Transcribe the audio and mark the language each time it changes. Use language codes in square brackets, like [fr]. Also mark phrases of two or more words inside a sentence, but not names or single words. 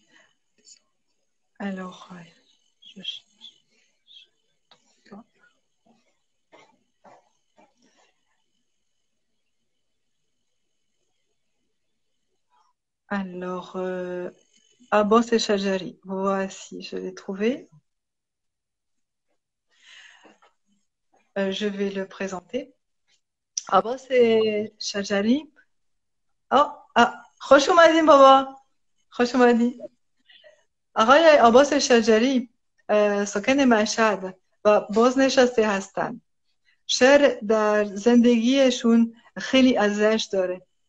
[fr] Alors, Abbas et Shajari. Voici, je l'ai trouvé. Je vais le présenter. Abbas et Shajari. [fa] خوش اومدین بابا. خوش اومدین. آقای عباس شجری ساکن مشهد و بازنشسته هستند. شعر در زندگیشون خیلی ارزش داره.